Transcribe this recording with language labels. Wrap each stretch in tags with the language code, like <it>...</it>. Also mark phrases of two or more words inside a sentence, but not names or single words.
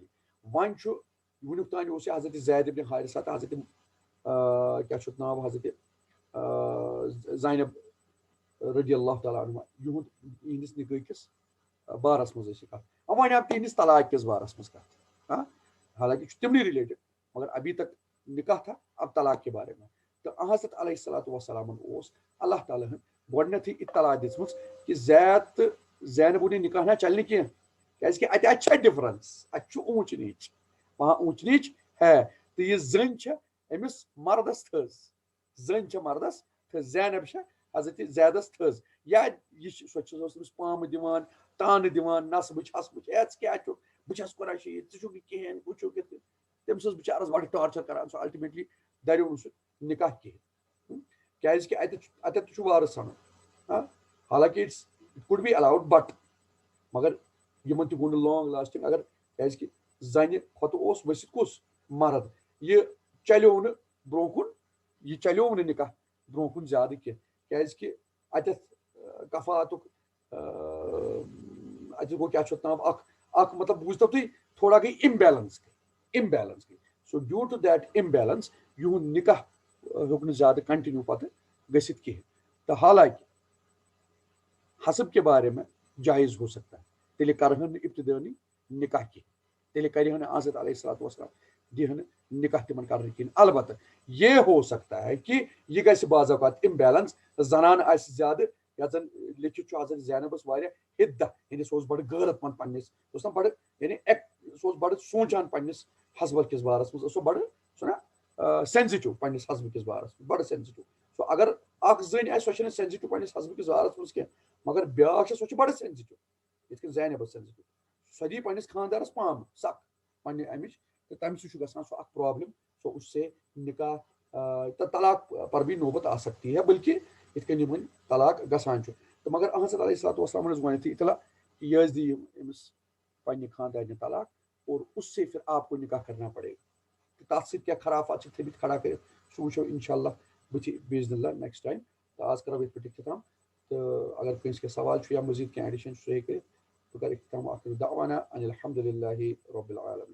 <ks>وۄنۍ چھُ وُنیُک تانۍ اوس یہِ حضرت زید ابن حارثہ تہٕ حضرت کیٛاہ چھُ ناو حضرت زینب</ks> <ar>رضی اللہ تعالیٰ عنہا</ar> <ks>یِہُنٛد نکاح کِس بارس منٛز ٲس یہِ کتھ. وۄنۍ آو تِہنٛدِس طلاق کِس بارس منٛز کتھ. حالانکہِ چھُ تِمنٕے</ks> <ur>رِلیٹڈ مگر ابھی تک نکاح تھا اب طلاق کے بارے میں.</ur> <ks>تہٕ حضرت</ks> <ar>علیہ الصلوۃ والسلامن</ar> <ks>اوس اللہ تعالیٰ ہن گۄڈٕنیتھٕے اطلاع دِژمٕژ کہِ زید تہٕ زینبُن نکاح نہ چلہِ نہٕ کینٛہہ کیازِ کہِ اتہِ چھےٚ ڈفرنس. اتہِ چھُ اونچ نیٖچ</ks> <ur>وہاں اونچ نیٖچ ہے.</ur> <ks>تہٕ یہِ زٔنۍ چھےٚ أمِس مردس تھٔز. زٔنۍ چھےٚ مردس تھٔز. زینب چھےٚ حضرت زیدس تھٔز. یا یہِ چھِ سۄ چھِ أمِس پامہٕ دِوان تانہٕ دِوان نس بہٕ چھس بہٕ ہے ژٕ کیٛاہ چھُکھ بہٕ چھس قۄراشی ژٕ چھُکھ نہٕ کِہینۍ ہُہ چھُکھ یِتھ کٔنۍ. تٔمِس ٲس بِچارس بڑٕ ٹارچر کران. سُہ الٹِمیٹلی دریو نہٕ سُہ نکاح کِہینۍ کیازِ کہِ اتٮ۪تھ تہِ چھُ وارٕ ژھانڈُن. حالانکہِ</ks> <en>it's could be allowed but</en> <ks>مگر یِمن تہِ گوٚو نہٕ</ks> <en>long lasting.</en> <ks>اگر کیازِ کہِ زنہِ کھۄتہٕ اوس ؤسِتھ کُس مرد. یہِ چلیو نہٕ برونٛہہ کُن یہِ چلیو نہٕ نکاح برونٛہہ کُن زیادٕ کینٛہہ کیازِ کہِ اتٮ۪تھ کفاتُک اتہِ گوٚو کیٛاہ چھُ اتھ ناو اکھ مطلب بوٗزتو تُہۍ تھوڑا گٔے امبیلنس گٔے.</ks> <en>so due to that imbalance</en> <ks>یِہُنٛد نکاح ہیوٚک نہٕ زیادٕ کنٹِنیو پتہٕ گٔژھِتھ کِہینۍ. تہٕ حالانکہِ</ks> <ur>حسب کے بارے میں جائز ہو سکتا ہے</ur> <ks>تیٚلہِ کرہن نہٕ ابتدٲنی نکاح کینٛہہ. تیٚلہِ کرِہن نہٕ حضرت</ks> <ar>علیہ الصلوۃ والسلام</ar> <ks>دِہن نہٕ نکاح تِمن کرنہٕ کِہینۍ.</ks> <ur>البتہ یہ ہو سکتا ہے کہ</ur> <ks>یہِ گژھِ بعض اوقات امبیلنس. زنان آسہِ زیادٕ یتھ زن لیکھِتھ چھُ حضرت زینب ٲس واریاہ ہدہ یعنی سُہ اوس بڑٕ غٲرت منٛد پننِس سُہ اوس نہ بڑٕ یعنی سُہ اوس بڑٕ سونٛچان پننِس حسبس کِس بارس منٛز. ٲس سۄ بڑٕ سُہ نہ سینزِٹِو پننِس حسبہٕ کِس بارس منٛز بڑٕ سینزِٹِو. سو اگر اکھ زٔنۍ آسہِ سۄ چھےٚ نہٕ سینزِٹِو پننِس حسبہٕ کِس بارس منٛز کینٛہہ مگر بیاکھ چھےٚ سۄ چھِ بڑٕ سینزِٹِو یِتھ کٔنۍ زینب ٲس سینزِٹِو. سۄ دِیہِ پننِس خاندارس پامہٕ سکھ پننہِ امِچ تہٕ تمہِ سۭتۍ چھُ گژھان سُہ اکھ پرابلم.</ks> <ur>سو اس سے نکاح طلاق پر بھی نوبت آ سکتی ہے بلکہ</ur> <ks>یِتھ کٔنۍ یِمن طلاق گژھان چھُ. تہٕ مگر حضرت</ks> <ar>علیہ الصلوۃ والسلام</ar> <ks>ٲس گۄڈنیتھٕے اطلاع کہ یہ ٲسۍ دِیِو أمِس پننہِ خاندارنہِ طلاق</ks> <ur>اور اس سے پھر آپ کو نکاح کرنا پڑے گا.</ur> <ks>تہٕ تتھ سۭتۍ کیٛاہ خرافات چھِ تھٲمٕتۍ کھڑا کٔرِتھ سُہ وٕچھو انشاء اللہ بٕتھِ</ks> <ar>باذن اللہ</ar> <en>next time.</en> <ks>تہٕ آز کرو یِتھ پٲٹھۍ اختتام. تہٕ اگر کٲنٛسہِ کینٛہہ سوال چھُ یا مزیٖد کینٛہہ ایڈِشن چھُ سُہ ہیٚکہِ کٔرِتھ. بہٕ کرٕ اختتام</ks> <ar>آخر دعوانا ان الحمد للہ رب العالمین.</ar>